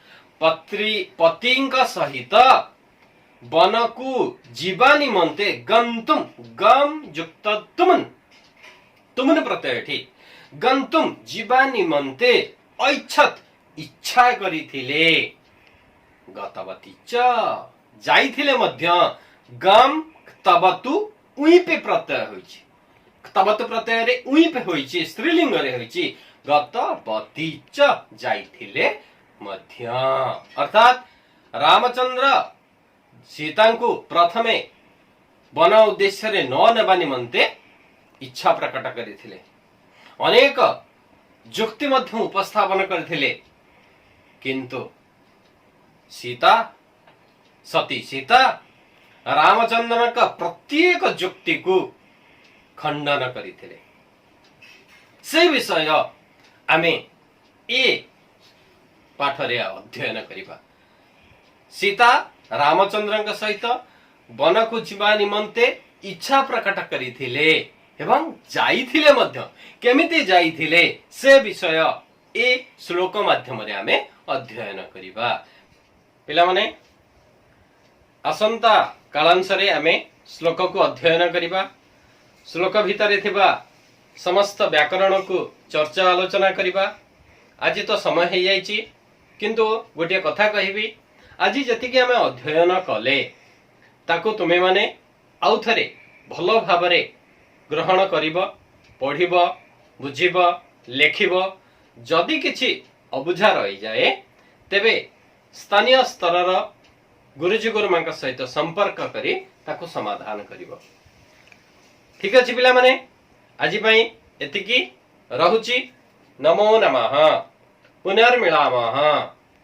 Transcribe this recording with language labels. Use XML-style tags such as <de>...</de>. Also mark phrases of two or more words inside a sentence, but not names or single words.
<or>ପତିଙ୍କ ସହିତ ବନକୁ ଜୀବା ନିମନ୍ତେ ଗନ୍ତୁମ ଗମ ଯୁକ୍ତ ତୁମନ ତୁମନ ପ୍ରତ୍ୟୟ ଏଠୀ ଗନ୍ତୁମ ଜୀବା ନିମନ୍ତେ ଐଚ୍ଛତ୍ ଇଚ୍ଛା କରିଥିଲେ ଗତବତୀ ଚ ଜାଇଥିଲେ ମଧ୍ୟ ଗମ ତବତୁ ଉଇପେ ପ୍ରତ୍ୟୟ ହୋଇଛି ତବତୁ ପ୍ରତ୍ୟୟ ରେ ଉଇପେ ହୋଇଛି ସ୍ତ୍ରୀଲିଙ୍ଗ ରେ ହୋଇଛି ଗତବତୀ ଚ ଜାଇଥିଲେ ମଧ୍ୟ ଅର୍ଥାତ ରାମଚନ୍ଦ୍ର ସୀତାଙ୍କୁ ପ୍ରଥମେ ବନ ଉଦ୍ଦେଶ୍ୟ ରେ ନ ନେବା ନିମନ୍ତେ ଇଚ୍ଛା ପ୍ରକଟ କରିଥିଲେ ଅନେକ ଜୁକ୍ତି ମଧ୍ୟ ଉପସ୍ଥାପନ କରଥିଲେ କିନ୍ତୁ ସୀତା ସତୀ ସୀତା ରାମଚନ୍ଦ୍ର କା ପ୍ରତ୍ୟେକ ଜୁକ୍ତି କୋ ଖଣ୍ଡନ କରିଥିଲେ ସେ ବିଷୟ ଆମେ ଏ ପାଠ ରେ ଅଧ୍ୟୟନ କରିବା ସୀତା ରାମଚନ୍ଦ୍ର ସହିତ ବନ କୋ ଜୀବା ନିମନ୍ତେ ଇଚ୍ଛା ପ୍ରକଟ କରିଥିଲେ ଏବଂ ଜାଇଥିଲେ ମଧ୍ୟ କେମିତି ଜାଇଥିଲେ ସେ ବିଷୟ ଏ ଶ୍ଳୋକ ମାଧ୍ୟମ ରେ ଆମେ ଅଧ୍ୟୟନ କରିବା ପିଲା ମାନେ ଅସନ୍ତା କାଳାଂଶରେ ଆମେ ଶ୍ଳୋକ କୋ ଅଧ୍ୟୟନ କରିବା ଶ୍ଳୋକ ଭିତରେ ଥିବା ସମସ୍ତ ବ୍ୟାକରଣ କୋ ଚର୍ଚ୍ଚା ଆଲୋଚନା କରିବା ଆଜ ତୋ ସମୟ ହୋ ଜାଇଛି କିନ୍ତୁ ଗୋଟେ କଥା କହବୀ ଆଜ ଜତିକେ ଆମେ ଅଧ୍ୟୟନ କଲେ ତାକୋ ତୁମେ ମାନେ ଆଉ ଥରେ ଭଲୋ ଭାବରେ ଗ୍ରହଣ କରିବ ପଢ଼ିବ ବୁଝିବ ଲେଖିବ ଜଦି କିଛି ଅବୁଝା ରହୀ ଜାଏ ତେବେ ସ୍ଥାନୀୟ ସ୍ତର ଗୁରୁଜୀ ଗୁରୁମାଂ ସହିତ ସମ୍ପର୍କ କରୀ ତାକୋ ସମାଧାନ କରିବ। ଠୀକ ଅଛି ପିଲା ମାନେ ଆଜ ପଈ ଏତିକୀ ରହୁଚୀ।</or> <sa>नमो नमः पुनर्मिलामः।</sa>